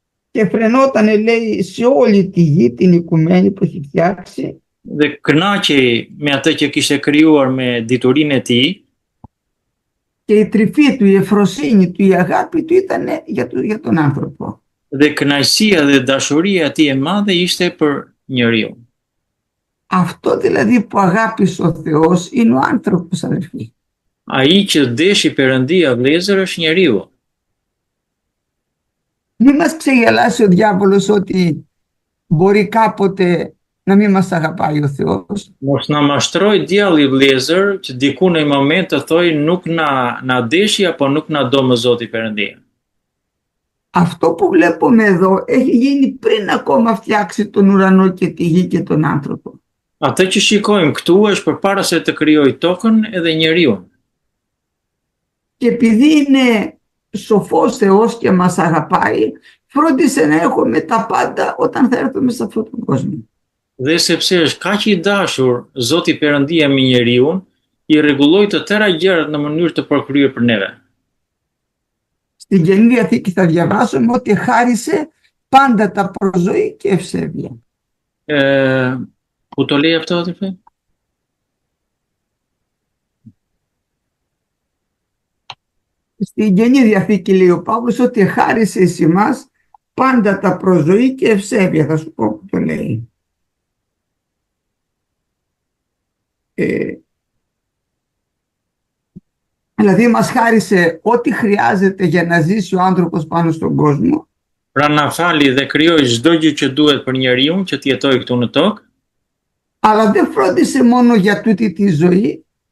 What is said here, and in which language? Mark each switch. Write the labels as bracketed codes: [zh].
[el] Και φρενόταν, λέει, σε όλη τη γη την οικουμένη που έχει φτιάξει. [sq] Dhe kënaqej me atë që kishte krijuar me diturinë e tij. [el] Και η τρυφή του, η ευφροσύνη του, η αγάπη του ήταν για τον άνθρωπο. [sq] Dhe kënaqësia dhe dashuria e tij e madhe ishte për njeriu. [el] Αυτό δηλαδή που αγάπησε ο Θεός είναι ο άνθρωπος, αδελφοί. [sq] Ai që deshi Perëndia vëllezër është njeriu. [el] Μην μας ξεγελάσει ο διάβολος ότι μπορεί κάποτε να μην μας αγαπάει ο Θεός. [sq] Mos na mashtroj djalli vëllezër që diku në një moment të thojë nuk na deshi apo nuk na do më Zoti Perëndia. [el] Αυτό που βλέπουμε εδώ έχει γίνει πριν ακόμα φτιάξει τον ουρανό και τη γη και τον άνθρωπο. [sq] Atë që shikojmë këtu është përpara se të krijojë tokën edhe njeriu. [el] Και επειδή είναι σοφός Θεός και μας αγαπάει, φρόντισε να έχουμε τα πάντα όταν θα έρθουμε σε αυτόν τον κόσμο. [sq] Dhe sepse është kaq i dashur Zoti Perëndia me njeriu, i rregulloi të tëra gjërat në mënyrë të përkryer për neve. [el] Στην Καινή Διαθήκη θα διαβάσουμε ότι χάρισε πάντα τα προζωή και ευσέβεια. Ku to lej αυτό, adolfë? Στην Καινή Διαθήκη λέει ο Παύλος ότι χάρισε εις εμάς πάντα τα προζωή και ευσέβεια. Θα σου πω που το λέει. Δηλαδή μας χάρισε ό,τι χρειάζεται για να ζήσει ο άνθρωπος πάνω στον κόσμο. [sq] Pra na fali dhe krijoi çdo gjë që duhet për njeriu që të jetojë këtu në tokë. [el] Αλλά δεν φρόντισε μόνο για τούτη τη ζωή.